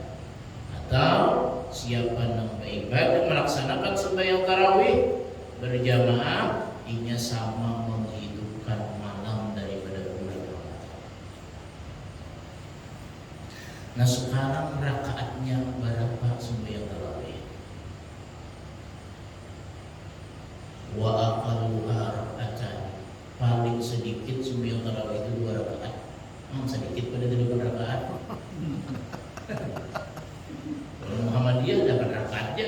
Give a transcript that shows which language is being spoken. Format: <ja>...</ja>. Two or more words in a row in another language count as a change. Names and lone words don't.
<id>Atau siapa yang beribadah melaksanakan sembahyang tarawih berjamaah, ini sama menghidupkan malam daripada bulan Ramadan. Nah, sekarang rakaatnya berapa sembahyang tarawih?</id> <ar>وأقلها ركعتان.</ar> <id>Paling sedikit sembahyang tarawih itu 2 rakaat. Sedikit pada 8 rakaat. Kalau Muhammadiyah 8 rakaat aja.</id>